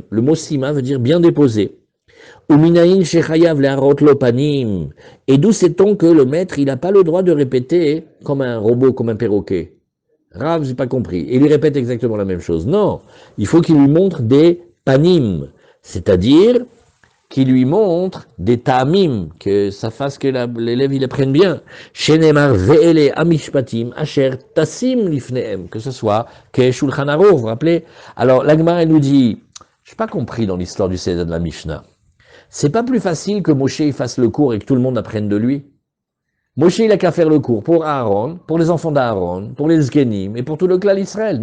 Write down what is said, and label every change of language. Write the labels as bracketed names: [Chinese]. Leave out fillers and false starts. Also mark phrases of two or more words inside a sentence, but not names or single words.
[French] Le mot Sima veut dire bien déposé. Et d'où sait-on que le maître, il n'a pas le droit de répéter comme un robot, comme un perroquet? Rav, j'ai pas compris. Et il répète exactement la même chose. Non, il faut qu'il lui montre des panim, c'est-à-dire qu'il lui montre des ta'amim, que ça fasse que l'élève il apprenne bien. [Hebrew] שנאמר ואלה המשפטים אשר תשים לפניהם, [French] que ce soit que Shulchan Aruch, vous vous rappelez? Alors l'Agmara nous dit, je n'ai pas compris dans l'histoire du Seder de la Mishnah. C'est pas plus facile que Moshe il fasse le cours et que tout le monde apprenne de lui. Moshe il a qu'à faire le cours pour Aaron, pour les enfants d'Aaron, pour les Zkenim et pour tout le clan d'Israël.